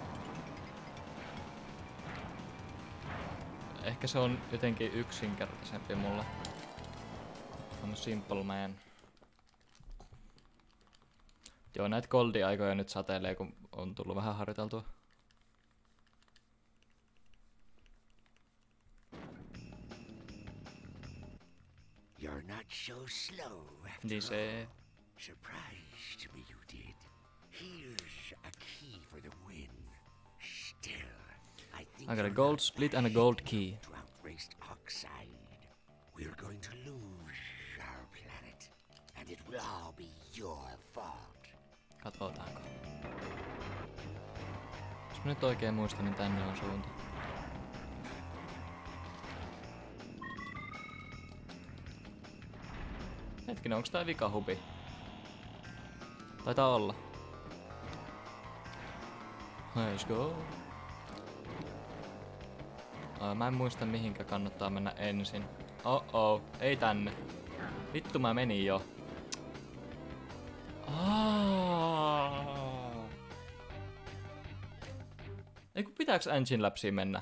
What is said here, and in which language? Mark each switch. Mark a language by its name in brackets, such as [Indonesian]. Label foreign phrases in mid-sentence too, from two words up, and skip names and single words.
[Finnish] Ehkä se on jotenkin yksinkertaisempi mulle. [English] On simple man. [Finnish] Joo, näitä goldi-aikoja nyt satelee, kun on tullut vähän harjoiteltua. [English] You're not so slow after [Finnish] Niin se... [English] all. Surprised me you did. Here's a key for the win. Still, I think I got a you're gold not split and a fast gold enough key. to outrace Oxide. We're going to lose our planet, and it will all be your fault. [Finnish] Katsotaanko. Jos mä nyt oikein muistan, niin tänne on suunta. Hetkinen, onks tää vikahubi? Taitaa olla. [English] Let's go. [Finnish] Mä en muista mihinkä kannattaa mennä ensin. Oh, ei tänne. Vittu mä menin jo. Ei kun pitääks Engine Labsiin mennä?